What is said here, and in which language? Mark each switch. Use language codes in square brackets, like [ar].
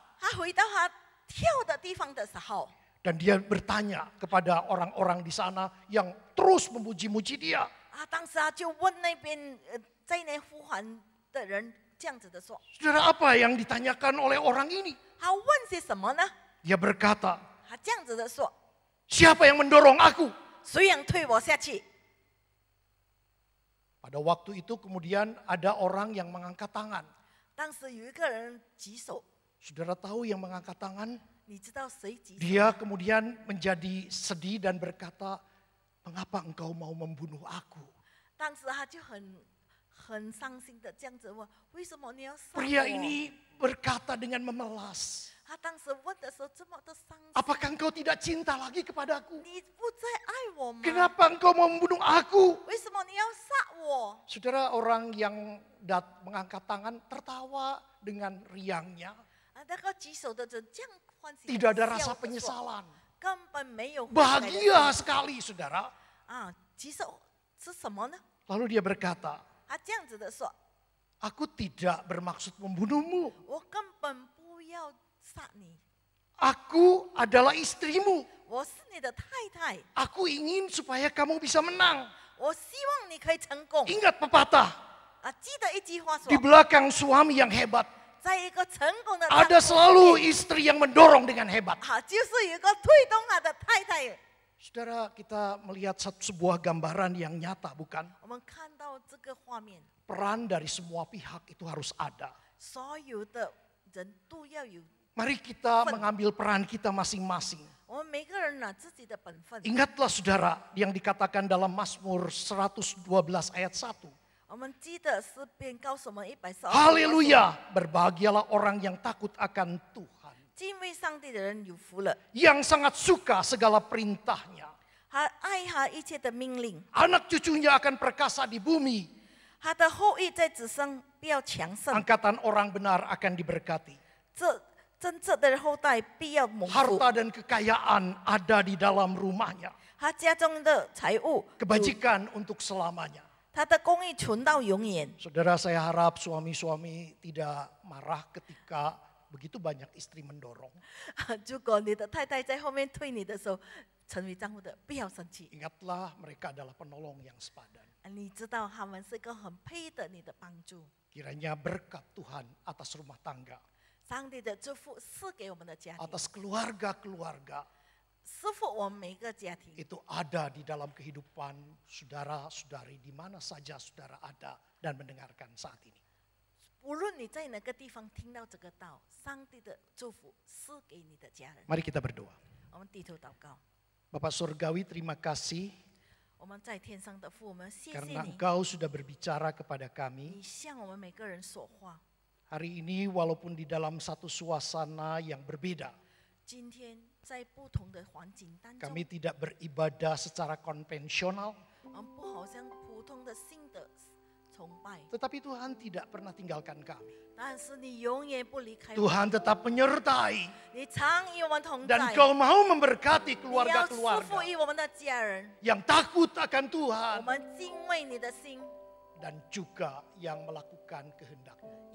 [zh] 他回到他跳的地方的时候， [id] Dan dia bertanya kepada orang-orang di sana yang terus memuji-muji dia. [zh] 当时他就问那边在那呼喊的人这样子的说， [id] Saudara, apa yang ditanyakan oleh orang ini? [zh] 他问些什么呢？ [id] Dia berkata, [zh] 他这样子的说， [id] siapa yang mendorong aku? [zh] 谁想推我下去？ [id] Pada waktu itu kemudian ada orang yang mengangkat tangan. [zh] 当时有一个人举手， [id] Saudara tahu yang mengangkat tangan? [zh] 你知道谁举手？ [id] Dia kemudian menjadi sedih dan berkata, mengapa engkau mau membunuh aku? [zh] 当时他就很伤心的这样子问，为什么你要杀我？ [id] Pria ini berkata dengan memelas, [zh] 他当时问的时候这么的伤心， [id] apakah engkau tidak cinta lagi kepadaku? [zh] 你不再爱我吗？ [id] Kenapa engkau mau membunuh aku? [zh] 为什么你要杀我？ [id] Saudara, orang yang mengangkat tangan tertawa dengan riangnya. [zh] 那个举手的人这样欢喜， [id] Tidak ada [zh] 笑着说 [id] penyesalan. [zh] 根本没有悔改的心 [id] Bahagia sekali, saudara. [zh] 举手是什么呢？ [id] Lalu dia berkata, [zh] 他这样子的说， [id] aku tidak bermaksud membunuhmu. [zh] 我根本不要杀你， [id] Aku adalah istrimu. [zh] 我是你的太太， [id] Aku ingin supaya kamu bisa menang. [zh] 我希望你可以成功。 [id] Ingat pepatah, [zh] 记得一句话说 [id] di，belakang suami yang hebat, [zh] 在一个成功的 [id] ada [zh] 丈夫 [id] selalu [zh] 里面 [id] istri yang mendorong dengan hebat. [zh] 就是有一个推动他的太太。 [id] Saudara, kita melihat sebuah gambaran yang nyata, bukan? [zh] 我们看到这个画面， [id] Peran dari semua pihak itu harus ada. [zh] 所有的人都要有， [id] Mari kita mengambil peran kita masing-masing. [zh] 我们每个人呢自己的本分。 [id] Ingatlah saudara yang dikatakan dalam Mazmur 112 ayat 1. [zh] 我们记得诗篇告诉我们112。 [id] Haleluya, berbahagialah orang yang takut akan Tuhan. [zh] 敬畏上帝的人有福了， [id] Yang sangat suka segala perintahnya. [zh] 他爱他一切的命令， [id] Anak cucunya akan perkasa di bumi. [zh] 他的后裔在子孙必要强盛， [id] Angkatan orang benar akan diberkati. [zh] 这真正的后代必要蒙福。 [id] Harta dan kekayaan ada di dalam rumahnya. [zh] 他家中的财物， [id] Kebajikan untuk selamanya. [zh] 他的公义存到永远。 [id] Saudara, saya harap suami-suami tidak marah ketika begitu banyak istri mendorong. [zh] 如果你的太太在后面推你的时候，成为丈夫的不要生气， [id] Ingatlah mereka adalah penolong yang sepadan. [zh] 你知道他们是一个很配的你的帮助。 [id] Kiranya berkat Tuhan atas rumah tangga, [zh] 上帝的祝福赐给我们的家庭， [id] atas keluarga-keluarga [zh] 赐福我们每个家庭。 [id] itu ada di dalam kehidupan saudara-saudari di mana saja saudara ada dan mendengarkan saat ini. [zh] 无论你在哪个地方听到这个道，上帝的祝福赐给你的家人。 [id] Mari kita berdoa. [zh] 我们低头祷告， [id] Bapak Surgawi, terima kasih [zh] 我们在天上的父，我们谢谢 [id] karena [zh] 你， [id] Engkau sudah berbicara kepada [zh] 你 [id] kami. [zh] 向我们每个人说话。 [id] Hari ini walaupun di dalam satu suasana yang berbeda, [zh] 今天在不同的环境当中， [id] kami tidak beribadah secara konvensional, [zh] 我们不好像普通的信的崇拜， [id] tetapi Tuhan tidak pernah tinggalkan kami. [zh] 但是你永远不离开我， [id] Tuhan tetap menyertai [zh] 你常与我们同在， [id] dan Kau mau memberkati [zh] 你要祝福 [id] keluarga-keluarga [zh] 于我们的家人， [id] yang takut akan [zh] 我 [id] Tuhan [zh] 们敬畏你的心， [id] dan juga yang melakukan kehendak-Mu.